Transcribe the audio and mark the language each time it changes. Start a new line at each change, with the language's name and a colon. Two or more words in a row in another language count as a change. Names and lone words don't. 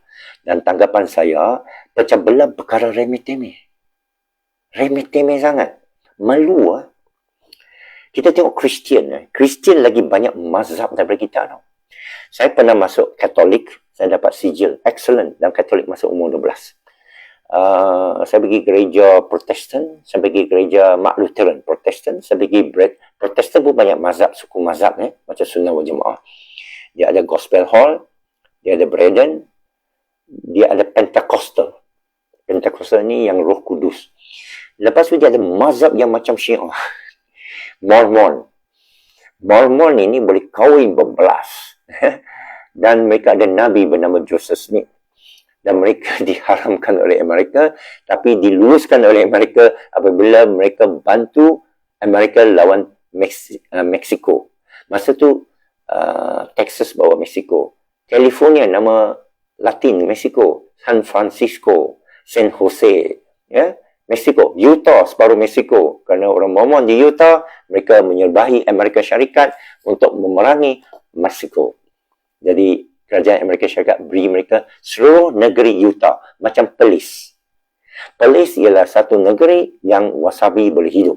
Malay: Dan tanggapan saya, pecah belah perkara remeh-temeh. Remeh-temeh sangat. Malu lah. Kita tengok Kristian. Kristian lagi banyak mazhab daripada kita. Tau. Saya pernah masuk Katolik. Saya dapat sijil excellent dalam Katolik masa umur 12. Saya pergi gereja Protestan, saya pergi gereja Mark Lutheran Protestan, saya pergi Protestan pun banyak mazhab, suku mazhab macam
Arabic: السنة والجماعة.
Malay: Dia ada Gospel Hall, dia ada Braden, dia ada Pentecostal. Pentecostal ni yang Roh Kudus. Lepas tu dia ada mazhab yang macam Syiah. Mormon. Mormon ini boleh kahwin berbelas. Dan mereka ada Nabi bernama Joseph Smith. Dan mereka diharamkan oleh Amerika, tapi diluluskan oleh Amerika apabila mereka bantu Amerika lawan Mexico. Masa tu Texas bawa Mexico. California nama Latin Mexico. San Francisco, San Jose, ya, Mexico. Utah separuh Mexico. Kerana orang Mormon di Utah, mereka menyerbahi Amerika Syarikat untuk memerangi Mexico. Jadi kerajaan Amerika Syarikat beri mereka seluruh negeri Utah macam Perlis. Perlis ialah satu negeri yang wasabi boleh hidup.